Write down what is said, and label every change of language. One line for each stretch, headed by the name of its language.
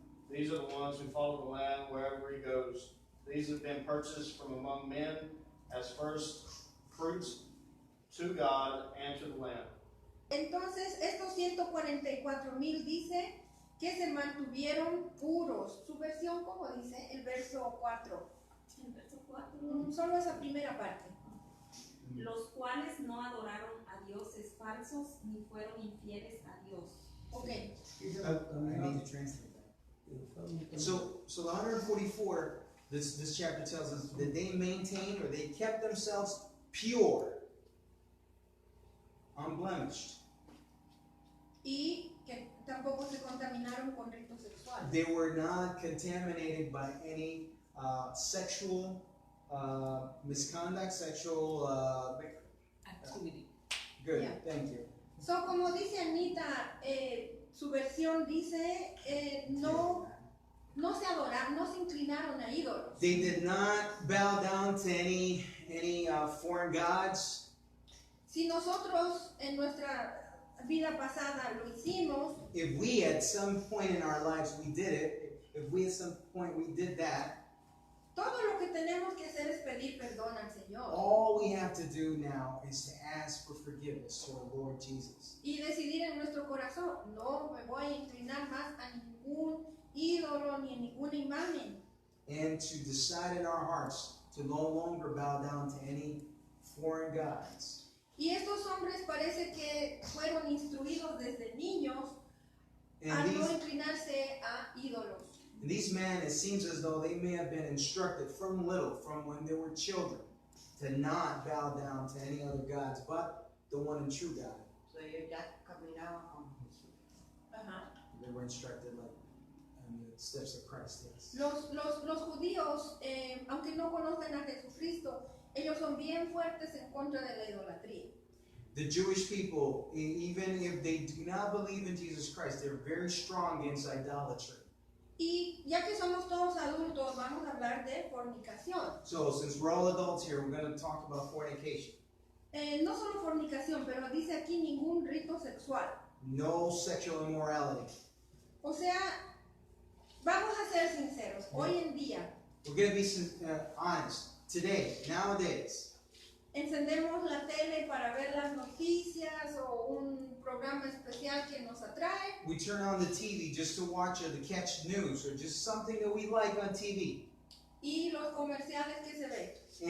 English: These are the ones who follow the Lamb wherever he goes. These have been purchased from among men as first fruits to God and to the Lamb.
Spanish: Entonces, estos 144,000 dice que se mantuvieron puros. Su versión, ¿cómo dice? El verso 4. El verso 4. Solo esa primera parte. Los cuales no adoraron a dioses falsos ni fueron infieles a Dios.
English: Okay. I need to translate that. So the 144, this chapter tells us that they maintained or they kept themselves pure, unblemished.
Spanish: Y que tampoco se contaminaron con ritos sexuales.
English: They were not contaminated by any sexual misconduct, sexual Activity. Good, Yeah. thank you.
Spanish: So, como dice Anita, su versión dice, no se adoraron, no se inclinaron a ídolos.
English: They did not bow down to any foreign gods.
Spanish: Si nosotros en nuestra vida pasada lo hicimos,
English: If we at some point in our lives we did it, if we at some point we did that,
Spanish: todo lo que tenemos que hacer es pedir perdón al Señor.
English: all we have to do now is to ask for forgiveness to our Lord Jesus.
Spanish: Y decidir en nuestro corazón, no me voy a inclinar más a ningún ídolo ni a ninguna imagen.
English: And to decide in our hearts to no longer bow down to any foreign gods.
Spanish: Y estos hombres parece que fueron instruidos desde niños a
English: And
Spanish: no
English: these,
Spanish: inclinarse a ídolos.
English: and these men, it seems as though they may have been instructed from little, from when they were children, to not bow down to any other gods but the one and true God.
Spanish: So ellos ya caminaban con Jesús. Ajá.
English: They were instructed like in the steps of Christ, yes.
Spanish: Los judíos, aunque no conocen a Jesucristo, ellos son bien fuertes en contra de la idolatría.
English: The Jewish people, even if they do not believe in Jesus Christ, they're very strong against idolatry.
Spanish: Y ya que somos todos adultos, vamos a hablar de fornicación.
English: So, since we're all adults here, we're going to talk about fornication.
Spanish: No solo fornicación, pero dice aquí ningún rito sexual.
English: No sexual immorality.
Spanish: O sea, vamos a ser sinceros, hoy en día
English: We're going to be honest. Today, nowadays,
Spanish: encendemos la tele para ver las noticias o un programa especial que nos atrae.
English: we turn on the TV just to watch or to catch news or just something that we like on TV.
Spanish: Y los comerciales que se ven.